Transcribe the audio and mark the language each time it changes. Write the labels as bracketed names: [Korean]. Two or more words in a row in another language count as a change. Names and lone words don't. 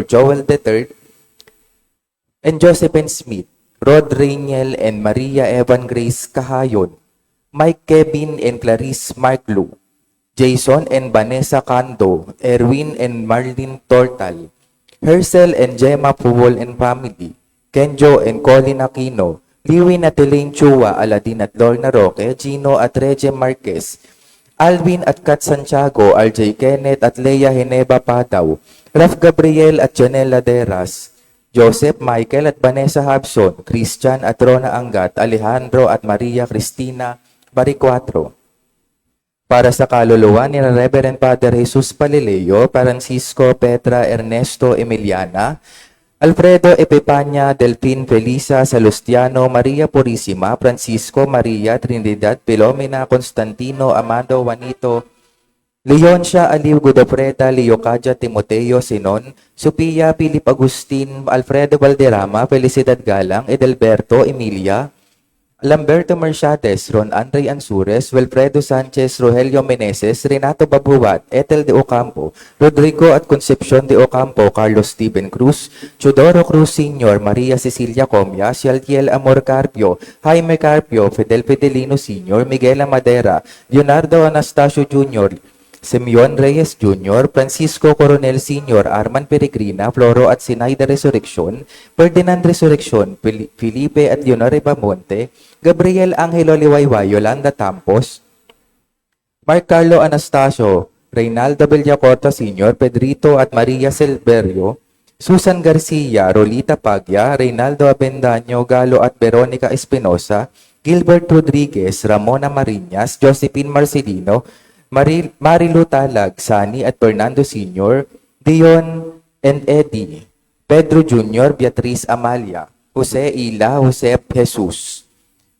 [Filipino] Joel III and Josephine Smith, Rod Rainiel and Maria Evan Grace Kahayon, Mike Kevin and Clarice Marklu, Jason and Vanessa Cando, Erwin and Marlene Tortal, Hercel and Gemma Puwol and family, Kenjo and Colin Aquino, Liwin at Elaine Chua, Aladin at Lorna Roque, Gino at Reggie Marquez, Alvin at Kat Santiago, RJ Kenneth at Leia Heneba Pataw, Raf Gabriel at Janelle Laderas, Joseph Michael at Vanessa Habson, Christian at Rona Angat, Alejandro at Maria Cristina Baricuatro. Para sa kaluluwa ni Reverend Father Jesus Palileo, Francisco Petra Ernesto Emiliana, Alfredo Epipania Delfin Felisa Salustiano, Maria Purisima, Francisco Maria Trinidad Pilomena Constantino Amado Juanito, Leoncia Aliw Godofreda, Leocadia Timoteo Sinon, Sophia Philip Agustin, Alfredo Valderrama, Felicidad Galang, Edelberto Emilia, Lamberto Merciades, Ron Andre Ansures, Wilfredo Sanchez, Rogelio Meneses, Renato Babuat, Ethel de Ocampo, Rodrigo at Concepcion de Ocampo, Carlos Steven Cruz, Chodoro Cruz Sr., Maria Cecilia Comia, Shaltiel Amor Carpio, Jaime Carpio, Fidel Fidelino Sr., Miguel Madera, Leonardo Anastasio Jr., Simeon Reyes Jr., Francisco Coronel Sr., Arman Peregrina, Floro at Sinaida Resurrection, Ferdinand Resurrection, Felipe at Leonore Bamonte, Gabriel Angelo Liwayway, Yolanda Tampos, Mark Carlo Anastasio, Reynaldo Villacorta Sr., Pedrito at Maria Silverio, Susan Garcia, Rolita Pagya, Reynaldo Abendaño, Galo at Veronica Espinosa, Gilbert Rodriguez, Ramona Marinas, Josephine Marcelino, Marilu Talag, Sani at Fernando Sr., Dion and Eddie, Pedro Jr., Beatriz Amalia, Jose Ila, Josep Jesus,